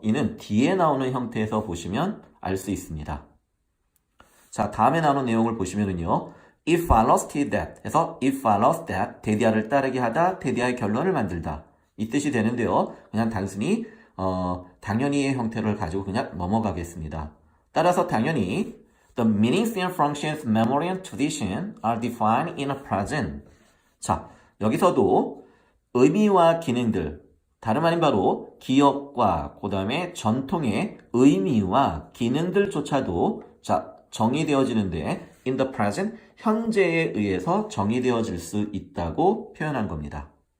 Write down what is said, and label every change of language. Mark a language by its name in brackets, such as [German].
[Korean] 이는 뒤에 나오는 형태에서 보시면 알 수 있습니다. 자, 다음에 나오는 내용을 보시면은요. [English] It follows that [Korean] 해서 [English] it follows that [Korean] 대디아를 따르게 하다, 대디아의 결론을 만들다. 이 뜻이 되는데요. 그냥 단순히 당연히의 형태를 가지고 그냥 넘어가겠습니다. 따라서 당연히 [English] the meanings and functions, memory and tradition are defined in a present. [Korean] 자, 여기서도 의미와 기능들, 다름 아닌 바로 기억과 그 다음에 전통의 의미와 기능들조차도 자, 정의되어지는데 [English] in the present, [Korean] 현재에 의해서 정의되어질 수 있다고 표현한 겁니다.